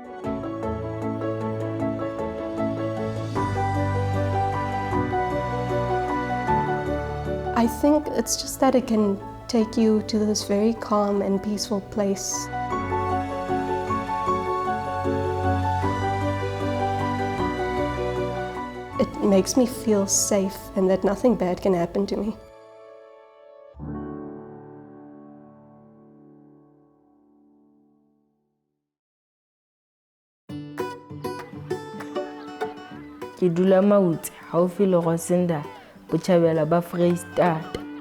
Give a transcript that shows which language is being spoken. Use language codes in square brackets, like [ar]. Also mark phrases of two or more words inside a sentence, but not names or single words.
[en] I think it's just that it can take you to this very calm and peaceful place. It makes me feel safe and that nothing bad can happen to me. [st] Ke dula Mautse haufi le Rosenda Botjhabela ba Freistata.